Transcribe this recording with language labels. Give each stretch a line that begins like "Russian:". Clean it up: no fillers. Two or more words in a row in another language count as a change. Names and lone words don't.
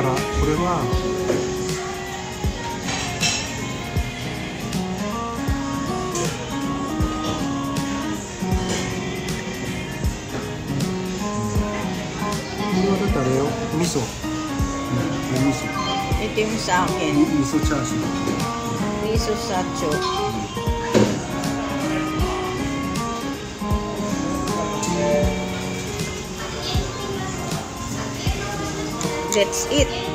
Japanese: これはだってあれよ、味噌。味噌。
Filipino: Ito yung sa akin.
Japanese: 味噌チャーシュー。味噌 チャーシュー.
English: That's it.